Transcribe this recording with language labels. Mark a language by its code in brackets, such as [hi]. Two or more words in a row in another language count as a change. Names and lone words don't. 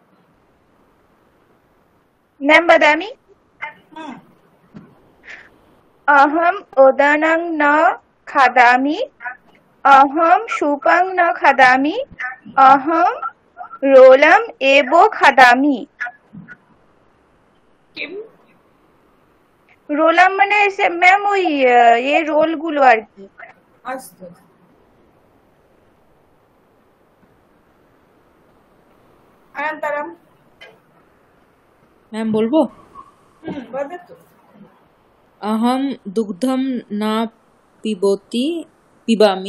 [sa] मैम वदामि। अहम् ओदनं न खादामि। अहं सूपं न खादामि। अहं रोलम् एव खादामि। किम? [bn] रोलम মানে ऐसे मैम ওই ये रोल গুলো আর কি। [sa] अस्तु। अनन्तरं [bn] ম্যাম বলবো? [sa] वदतु। अहम दुग्धम न पिबामि।